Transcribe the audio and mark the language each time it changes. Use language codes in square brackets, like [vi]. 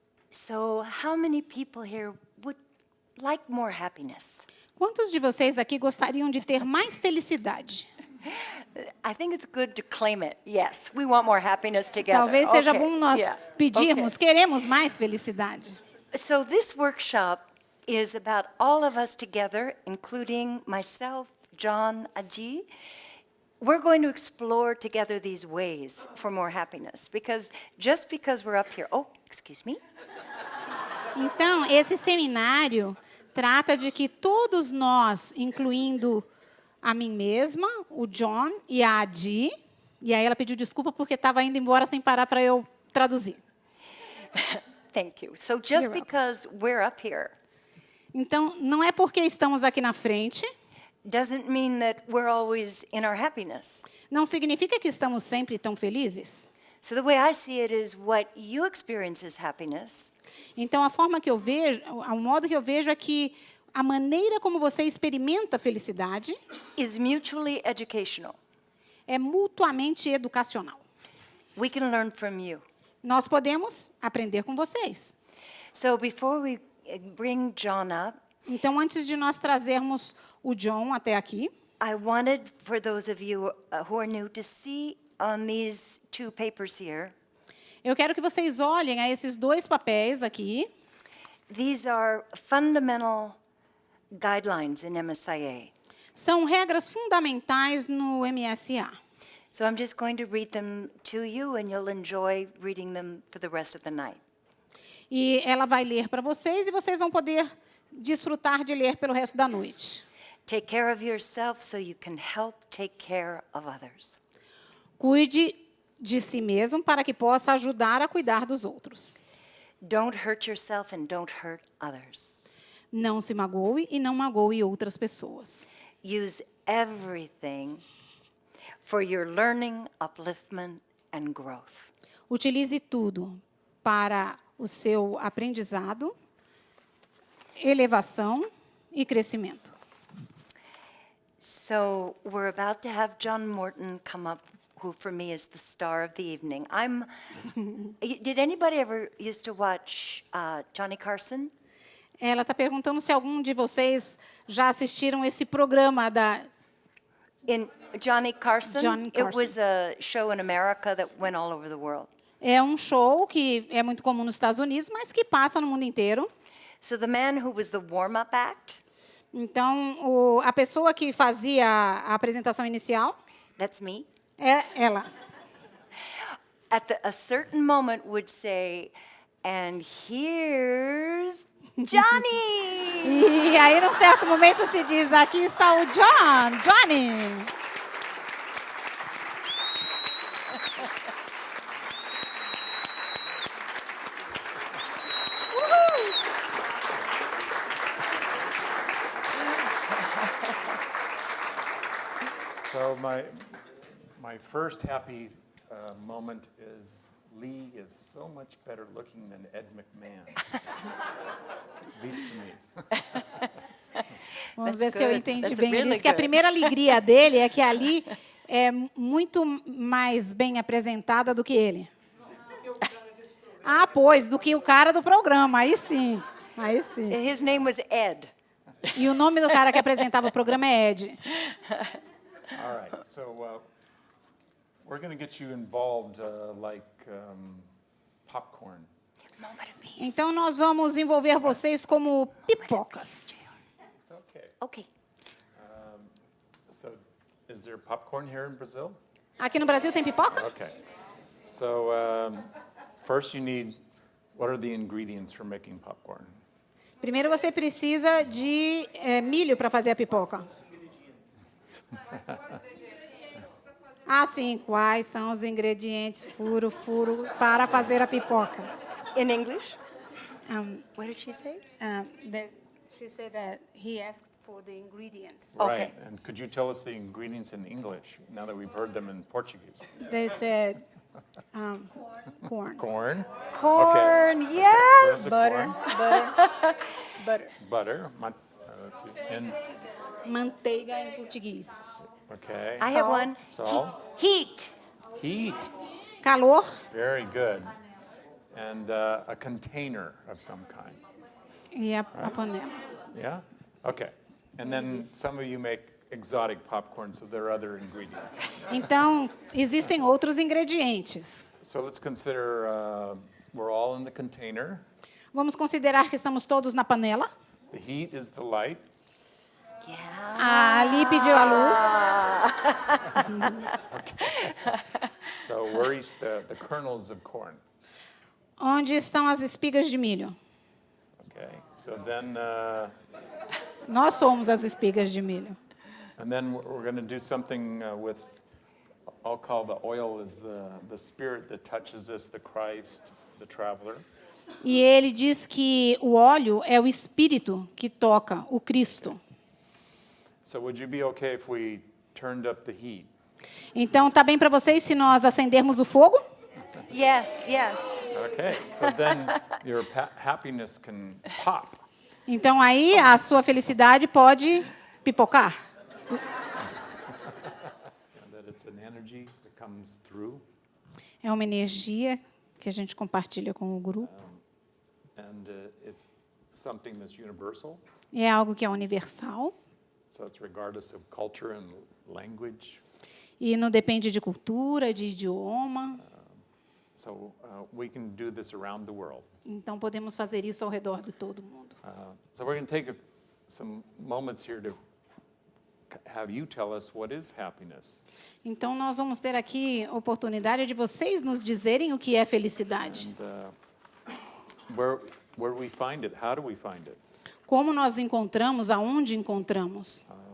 [en] So, how many people here would like more happiness? [pt] Quantos de vocês aqui gostariam de ter mais felicidade? [en] I think it's good to claim it. Yes, we want more happiness together. [pt] Talvez seja [en] Okay, [pt] bom nós [en] yeah, [pt] pedirmos, queremos mais felicidade. [en] okay. So this workshop is about all of us together, including myself, John, Aji. We're going to explore together these ways for more happiness, because just because we're up here, oh, excuse me. [pt] Então, esse seminário trata de que todos nós, incluindo a mim mesma, o John e a Adi, e aí ela pediu desculpa porque estava indo embora sem parar para eu traduzir. [en] Thank you. So just You're welcome. because we're up here [pt] Então, não é porque estamos aqui na frente, [en] doesn't mean that we're always in our happiness. [pt] não significa que estamos sempre tão felizes. [en] So the way I see it is what you experience as happiness [pt] Então, a forma que eu vejo, o modo que eu vejo é que a maneira como você experimenta a felicidade [en] is mutually educational. [pt] é mutuamente educacional. [en] We can learn from you. [pt] Nós podemos aprender com vocês. [en] So before we bring John up, [pt] Então, antes de nós trazermos o John até aqui, [en] I wanted for those of you who are new to see on these two papers here. [pt] eu quero que vocês olhem a esses dois papéis aqui. [en] These are fundamental guidelines in MSIA. [pt] São regras fundamentais no MSIA. [en] So I'm just going to read them to you, and you'll enjoy reading them for the rest of the night. [pt] E ela vai ler para vocês e vocês vão poder desfrutar de ler pelo resto da noite. [en] Take care of yourself so you can help take care of others. [pt] Cuide de si mesmo para que possa ajudar a cuidar dos outros. [en] Don't hurt yourself and don't hurt others. [pt] Não se magoe e não magoe outras pessoas. [en] Use everything for your learning, upliftment, and growth. [pt] Utilize tudo para o seu aprendizado, elevação e crescimento. [en] So we're about to have John Morton come up, who for me is the star of the evening. Did anybody ever used to watch Johnny Carson? [pt] Ela está perguntando se algum de vocês já assistiram esse programa da [en] In Johnny Carson, Johnny it Carson. was a show in America that went all over the world. [pt] É um show que é muito comum nos Estados Unidos, mas que passa no mundo inteiro. [en] So the man who was the warm-up act, [pt] Então, a pessoa que fazia a apresentação inicial [en] that's me, [pt] é ela. [en] at a certain moment would say, and here's Johnny! [pt] E aí, num certo momento, se diz, aqui está o Johnny. [en] So my first happy moment is Lee is so much better looking than Ed McMahon. At least to me. [pt] Vamos ver se eu [en] good. [pt] entendi [en] That's [pt] bem. Ele [en] really [pt] disse que a [en] good. [pt] primeira alegria dele é que a Ali é muito mais bem apresentada do que ele. Ah, pois, do que o cara do programa. Aí sim. Aí sim. [en] His name was Ed. [pt] E o nome do cara que apresentava o programa é Ed. [en] All right, so we're going to get you involved like popcorn. [pt] Então nós vamos envolver vocês como pipocas. [en] It's okay. Okay. So, is there popcorn here in Brazil? [pt] Aqui no Brasil tem pipoca? [en] Okay. So, first you need, what are the ingredients for making popcorn? [pt] Primeiro você precisa de milho para fazer a pipoca. Ah, sim. Quais são os ingredientes furo para fazer a pipoca? [en] In English? Um, What did she say? She said that he asked for the ingredients. Okay. Right, and could you tell us the ingredients in English, now that we've heard them in Portuguese? They said corn. Corn, Corn, yes. There's a Butter. corn. Butter. Butter, let's see, and, [pt] Manteiga em português. [en] okay, I have one. salt, Heat. heat, [pt] Calor. [en] very good, and a container of some kind, [pt] E a panela. [en] yeah? Okay, and then some of you make exotic popcorn, so there are other ingredients. [pt] Então, existem outros ingredientes. [en] So let's consider, we're all in the container, [pt] Vamos considerar que estamos todos na panela. [en] the heat is the light, Yeah. [pt] A Ali pediu a luz. [en] so where is the kernels of corn? [pt] Onde estão as espigas de milho? [en] Okay, so then, [pt] Nós somos as espigas de milho. [en] and then we're going to do something with, I'll call the oil is the spirit that touches us, the Christ, the traveler. [pt] E ele diz que o óleo é o espírito que toca o Cristo. [en] So would you be okay if we turned up the heat? [pt] Então, tá bem para vocês se nós acendermos o fogo? [en] Yes, yes. Okay, so then your happiness can pop. [pt] Então, aí a sua felicidade pode pipocar. [en] And that it's an energy that comes through. [pt] É uma energia que a gente compartilha com o grupo. [en] And it's something that's universal. [pt] É algo que é universal [en] So it's regardless of culture and language. [pt] e não depende de cultura, de idioma. [en] So we can do this around the world. [pt] Então, podemos fazer isso ao redor de todo mundo. [en] So we're going to take some moments here to have you tell us what is happiness. [pt] Então, nós vamos ter aqui a oportunidade de vocês nos dizerem o que é felicidade. [en] And where we find it, how do we find it? [pt] Como nós encontramos, aonde encontramos.